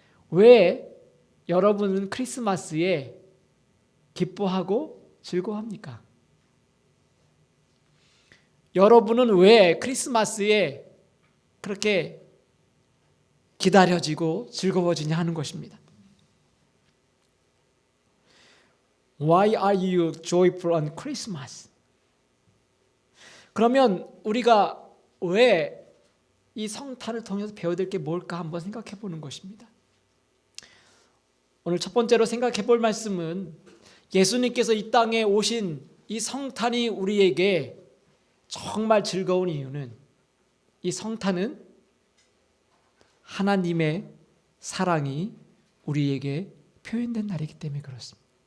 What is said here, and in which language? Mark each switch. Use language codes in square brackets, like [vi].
[ko] 왜 여러분은 크리스마스에 기뻐하고 즐거워합니까? 여러분은 왜 크리스마스에 그렇게 기다려지고 즐거워지냐 하는 것입니다. [en] Why are you joyful on Christmas? [ko] 그러면 우리가 왜 이 성탄을 통해서 배워야 될 게 뭘까 한번 생각해 보는 것입니다. 오늘 첫 번째로 생각해 볼 말씀은 예수님께서 이 땅에 오신 이 성탄이 우리에게 정말 즐거운 이유는, 이 성탄은 하나님의 사랑이 우리에게 표현된 날이기 때문에 그렇습니다.